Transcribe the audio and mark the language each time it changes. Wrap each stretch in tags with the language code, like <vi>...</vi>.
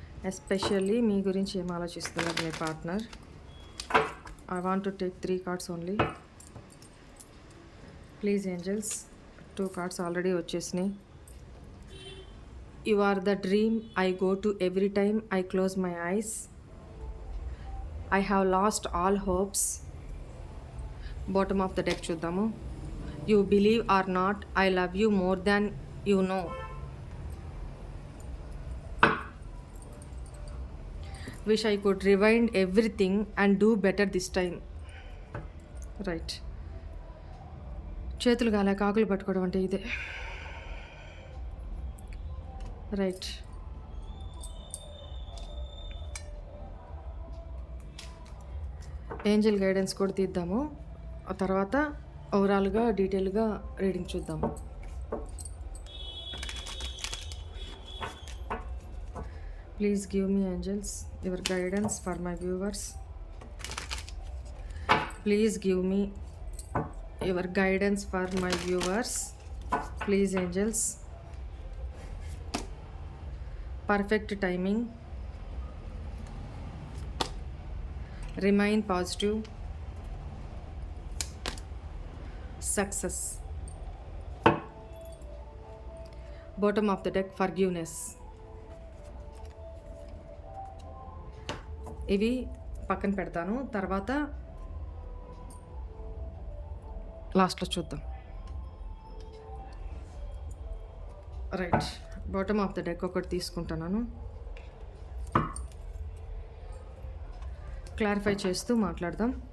<te>Especially మీ గురించి ఏం ఆలోచిస్తున్నారు మీ partner?</te> <en>I want to take 3 cards only. Please angels, 2 cards already</en> <te>వచ్చేసినాయి.</te> <en>You are the dream I go to every time I close my eyes. I have lost all hopes. Bottom of the deck</en> <te>చూద్దాము.</te> <en>You believe or not, I love you more than you know. Wish I could rewind everything and do better this time.</en> <te>Right. చేతులు కాలే కాకులు పట్టుకోవడం అంటే ఇదే.</te> <en>Right. Angel guidance</en> <te>కూడా తీద్దాము. ఆ తర్వాత ఓవరాల్గా డీటెయిల్గా రీడింగ్ చూద్దాము.</te> <en>Please give me angels your guidance for my viewers. Please give me your guidance for my viewers. Please angels. Perfect timing. Remain positive. Success. Bottom of the deck, forgiveness.</en> <te>ఇవి పక్కన పెడతాను, తర్వాత లాస్ట్లో చూద్దాం. Right.</te> <en>bottom of the deck</en> <te>ఒకటి తీసుకుంటున్నాను, clarify చేస్తూ మాట్లాడదాం.</te>